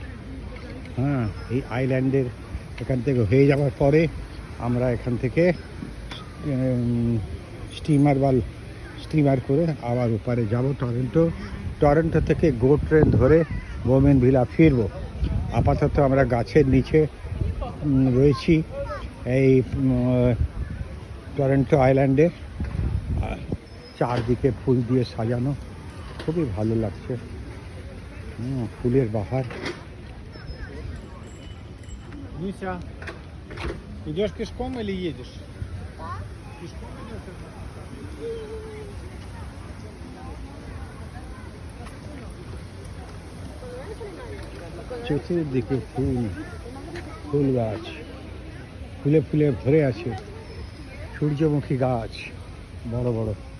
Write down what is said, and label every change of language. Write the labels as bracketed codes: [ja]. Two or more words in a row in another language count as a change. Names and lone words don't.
[bn] এই আইল্যান্ডের এখান থেকে হয়ে যাওয়ার পরে আমরা এখান থেকে স্টিমার করে আবার ওপারে যাব টরন্টো থেকে গো ট্রেন ধরে বোমেনভিলা ফিরবো। আপাতত আমরা গাছের নিচে রয়েছি এই টরন্টো আইল্যান্ডে। চারদিকে ফুল দিয়ে সাজানো, খুবই ভালো লাগছে। ফুলের বাহার। [ru] Мися, идешь пешком или едешь? Пешком идешь? [bn] চতুর্দিকে ফুল গাছ, ফুলে ফুলে ভরে আছে। সূর্যমুখী গাছ বড় বড়।